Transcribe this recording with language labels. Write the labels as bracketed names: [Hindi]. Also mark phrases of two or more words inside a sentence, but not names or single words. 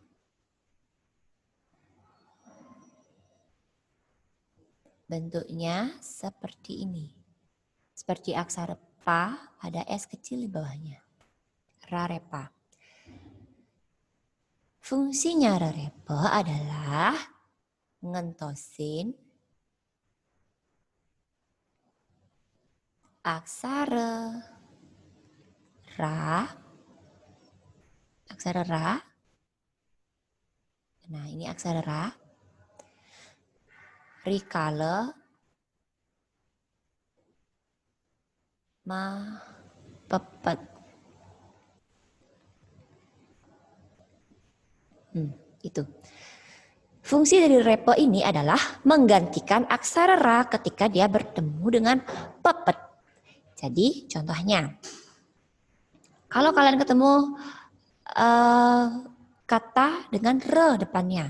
[Indonesian] Bentuknya seperti ini. Seperti aksara pa, ada S kecil di bawahnya. Rarepa. Fungsinya rarepe adalah ngentosin aksara ra. Aksara ra. Nah, ini aksara ra. [Balinese] Rikala ma pepet. [Indonesian] Itu. Fungsi dari repo ini adalah menggantikan aksara ra ketika dia bertemu dengan pepet. Jadi contohnya, kalau kalian ketemu kata dengan re depannya.